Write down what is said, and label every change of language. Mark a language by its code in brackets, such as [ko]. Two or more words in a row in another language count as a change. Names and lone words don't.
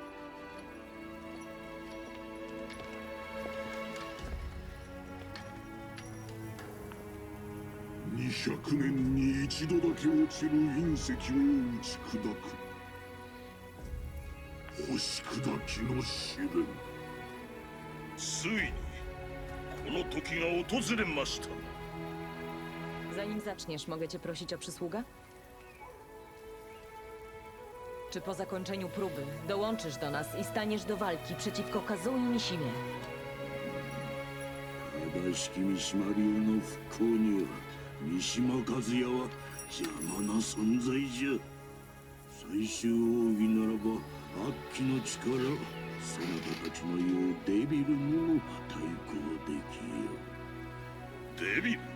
[ja] 200 年に一度だけ落ちる隕石を打ち砕く星砕きの試練。ついにこの時が訪れました。 [pl] Zanim zaczniesz, mogę cię prosić o przysługę? Czy po zakończeniu próby dołączysz do nas i staniesz do walki przeciwko Kazui Mishimie? [ja] 正しき三島流の復興には三島和也は邪魔な存在じゃ。最終奥義ならば悪鬼の力、そなたたちのようデビルにも対抗できよう。デビル？